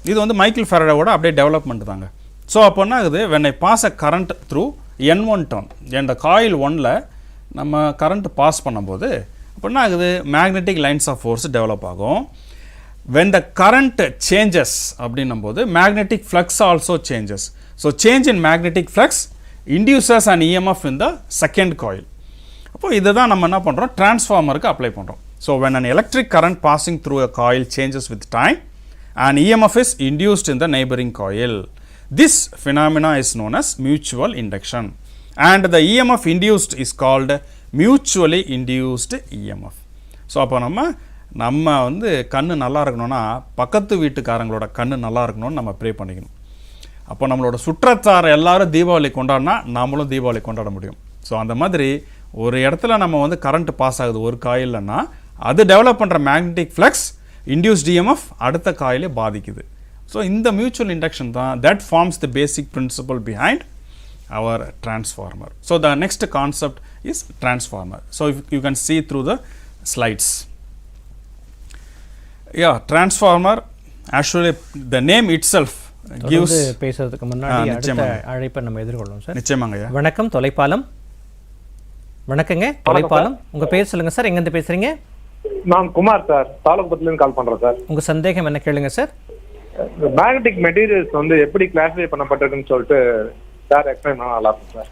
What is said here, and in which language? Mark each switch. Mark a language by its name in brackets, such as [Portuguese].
[Tamil] இது வந்து மைக்கேல் ஃபேரடேவோட அப்படியே டெவலப்மெண்ட் தாங்க. ஸோ அப்போ என்ன ஆகுது, [English] when I pass a current through N1 turn, [Tamil] இந்த காயில் 1ல் நம்ம கரண்ட் பாஸ் பண்ணும்போது அப்போ என்ன ஆகுது, magnetic lines of force develop ஆகும். [English] when the current changes [Tamil] அப்படின்னும் போது [English] Magnetic flux also changes. So change in magnetic flux induces and EMF in the second coil. [Tamil] அப்போ இதை தான் நம்ம என்ன பண்ணுறோம், டிரான்ஸ்ஃபார்மருக்கு அப்ளை பண்ணுறோம். So [English] when an electric current passing through a coil changes with time, and EMF is induced in the neighboring coil. This phenomena is known as mutual induction, and the EMF induced is called mutually induced EMF. [Tamil] So அப்போ நம்ம வந்து கண்ணு நல்லா இருக்கணும்னா பக்கத்து வீட்டுக்காரங்களோட கண்ணு நல்லா இருக்கணும்னு நம்ம ப்ரே பண்ணிக்கணும். அப்போ நம்மளோட சுற்றத்தார் எல்லாரும் தீபாவளி கொண்டாடினா நாமளும் தீபாவளி கொண்டாட முடியும். ஸோ அந்த மாதிரி ஒரு இடத்துல நம்ம வந்து கரண்ட் பாஸ் ஆகுது ஒரு காயில்னா அது டெவலப் பண்ணுற மேக்னெட்டிக் ஃப்ளக்ஸ் இன்டியூஸ்ட் EMF அடுத்த காயிலே பாதிக்குது. ஸோ இந்த மியூச்சுவல் இண்டக்ஷன் தான் [English] that forms the basic principle behind our transformer. So the next concept is transformer. So if you can see through the slides. Yeah, transformer actually the name itself gives [Tamil] பேசுறதுக்கு முன்னாடி அடுத்த அழைப்பை நம்ம எதிர்கொள்வோம் sir. நிச்சயமாங்கய்யா. வணக்கம் தொலைப்பாலம். வணக்கங்க தொலைப்பாலம். உங்க பேர் சொல்லுங்க சார், எங்க இருந்து பேசுறீங்க? நான் குமார் சார், தாலுகுப்பத்துல இருந்து கால் பண்றேன் சார். உங்க சந்தேகம் என்ன கேளுங்க சார். மேக்னெட்டிக் மெட்டீரியல்ஸ் வந்து எப்படி கிளாசிஃபை பண்ணப்பட்டிருக்குன்னு சொல்லிட்டு சார் எக்ஸ்பிளைன் பண்ணா நல்லா இருக்கும் சார்.